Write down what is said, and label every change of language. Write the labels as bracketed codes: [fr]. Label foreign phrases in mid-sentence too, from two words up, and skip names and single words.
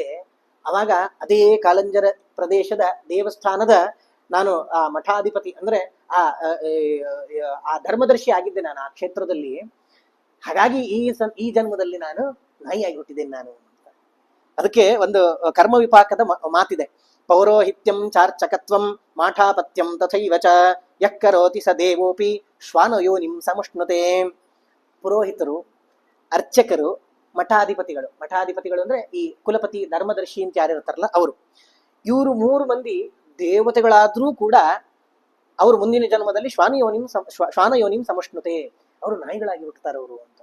[kn] ಅವಾಗ ಅದೇ ಕಾಲಂಜರ ಪ್ರದೇಶದ ದೇವಸ್ಥಾನದ ನಾನು ಆ ಮಠಾಧಿಪತಿ ಅಂದ್ರೆ ಆ ಧರ್ಮದರ್ಶಿ ಆಗಿದ್ದೆ ನಾನು ಆ ಕ್ಷೇತ್ರದಲ್ಲಿ. ಹಾಗಾಗಿ ಈ ಜನ್ಮದಲ್ಲಿ ನಾನು ನಾಯಿಯಾಗಿ ಹುಟ್ಟಿದ್ದೇನೆ ನಾನು. ಅದಕ್ಕೆ ಒಂದು ಕರ್ಮ ವಿಪಾಕದ ಮಾತಿದೆ. [sa] ಪೌರೋಹಿತ್ಯಂ ಚಾರ್ಚಕತ್ವಂ ಮಾಠಾಪತ್ಯಂ ತಥೈವ ಚ ಯಕ್ಕರೋತಿ ಸ ದೇವೋಪಿ ಶ್ವಾನಯೋನಿಂ ಸಮುಷ್ಣುತೆ. [kn] ಪುರೋಹಿತರು, ಅರ್ಚಕರು, ಮಠಾಧಿಪತಿಗಳು ಅಂದ್ರೆ ಈ ಕುಲಪತಿ ಧರ್ಮದರ್ಶಿ ಅಂತ ಯಾರಿರ್ತಾರಲ್ಲ ಅವರು. ಇವರು 3 ಮಂದಿ ದೇವತೆಗಳಾದ್ರೂ ಕೂಡ ಅವರು ಮುಂದಿನ ಜನ್ಮದಲ್ಲಿ [sa] ಶ್ವಾನಯೋನಿಂ ಸಮುಷ್ಣುತೆ, [kn] ಅವರು ನಾಯಿಗಳಾಗಿ ಹುಟ್ಟುತ್ತಾರೆ ಅವರು ಅಂತ.